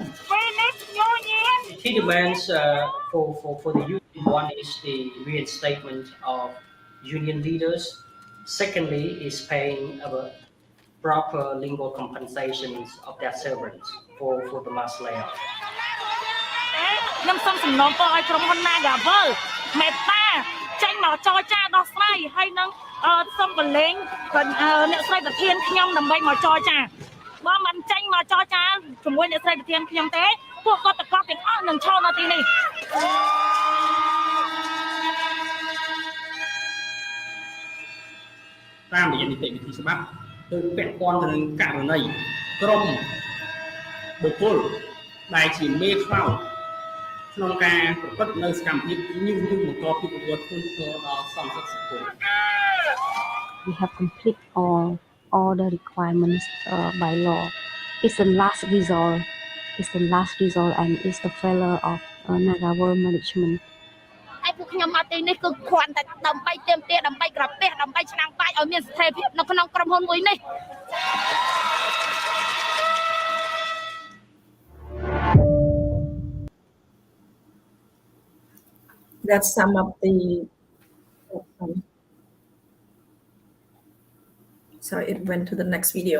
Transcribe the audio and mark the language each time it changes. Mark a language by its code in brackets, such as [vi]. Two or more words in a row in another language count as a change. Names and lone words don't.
[en] The key demands for the union, one is the reinstatement of union leaders. Secondly is paying proper legal compensations of their servants for the mass layoff. [km] ខ្ញុំសូមសំណូមពរឲ្យក្រុមហ៊ុន Nagavel មេត្តាចេញមកចរចាដោះស្រាយហើយនឹងសូមបលែងអ្នកស្រីប្រធានខ្ញុំដើម្បីមកចរចាបើមិនចេញមកចរចាជាមួយអ្នកស្រីប្រធានខ្ញុំទេពួកគាត់ទាំងអស់នឹងឈរនៅទីនេះ តាមរយៈនីតិវិធីច្បាប់ទៅពាក់ព័ន្ធទៅនឹងករណីក្រុមបុគ្គលដែលជាមេខ្លោចក្នុងការប្រព្រឹត្តនៅសកម្មភាពញុះញង់បង្កភាពអវត្តធ្ងន់ធ្ងរដល់សន្តិសុខសង្គម [en] We have complete all the requirements by law. It's the last resort. It's the last resort, and it's the failure of Naga World management. [km] ឯពួកខ្ញុំមកទីនេះគឺគ្រាន់តែដើម្បីទាមទារដើម្បីក្រពះដើម្បីឆ្នាំងបាយឲ្យមានស្ថិរភាពនៅក្នុងក្រុមហ៊ុនមួយនេះ [en] That's some of the sorry, it went to the next video.